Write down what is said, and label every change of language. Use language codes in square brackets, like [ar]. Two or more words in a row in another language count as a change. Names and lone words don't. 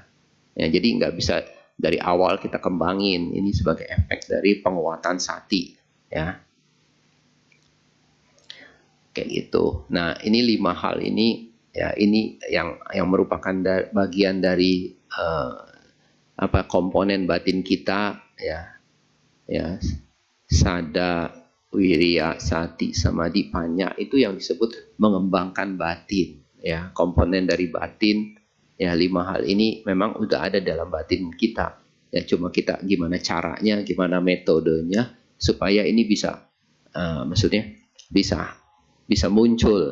[id] Ya, jadi nggak bisa dari awal kita kembangin, ini sebagai efek dari penguatan sati ya. Kayak gitu. Nah, ini 5 hal ini ya, ini yang merupakan bagian dari komponen batin kita ya [pi] sada, wirya, sati, samadhi, panya, [id] itu yang disebut mengembangkan batin ya. Komponen dari batin ya, 5 hal ini memang udah ada dalam batin kita ya, cuma kita gimana caranya, gimana metodenya supaya ini bisa maksudnya bisa muncul.